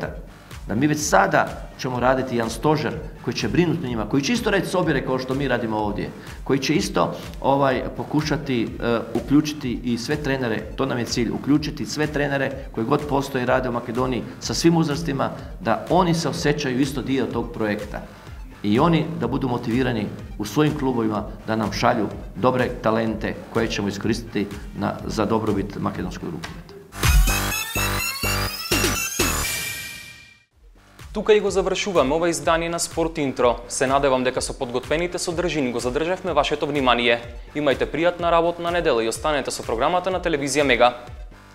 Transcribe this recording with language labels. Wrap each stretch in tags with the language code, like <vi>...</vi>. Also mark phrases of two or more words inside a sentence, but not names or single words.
<hr>Da mi već sada ćemo raditi jedan stožer koji će brinuti o njima, koji će isto raditi sobire kao što mi radimo ovdje, koji će isto pokušati uključiti i sve trenere, to nam je cilj, uključiti sve trenere koji god postoje i rade u Makedoniji sa svim uzrastima, da oni se osjećaju isto dio tog projekta. I oni da budu motivirani u svojim klubovima da nam šalju dobre talente koje ćemo iskoristiti za dobrobit makedonskog rukometa.</hr> <mk>Тука и го завршуваме ова издание на Спорт Интро. Се надевам дека со подготвените содржини го задржавме вашето внимание. Имајте пријатна работна недела и останете со програмата на телевизија Мега.</mk>